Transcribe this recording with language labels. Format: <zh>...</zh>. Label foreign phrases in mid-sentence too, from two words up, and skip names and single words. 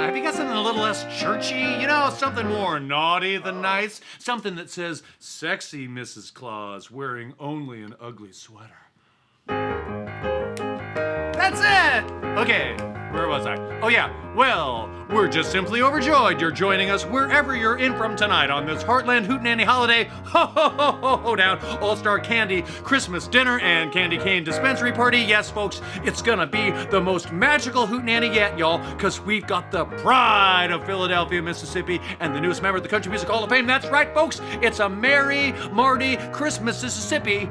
<en>Have you got something a little less churchy? Something more naughty than nice? Something that says, sexy Mrs. Claus wearing only an ugly sweater. That's it! Okay, where was I? Oh yeah, well, we're just simply overjoyed you're joining us wherever you're in from tonight on this Hartland Hootenanny holiday ho-ho-ho-ho-down All-Star Candy Christmas dinner and Candy Cane Dispensary Party. Yes, folks, it's gonna be the most magical Hootenanny yet, y'all, because we've got the pride of Philadelphia, Mississippi, and the newest member of the Country Music Hall of Fame. That's right, folks, it's a Merry Marty Christmas, Mississippi.</en>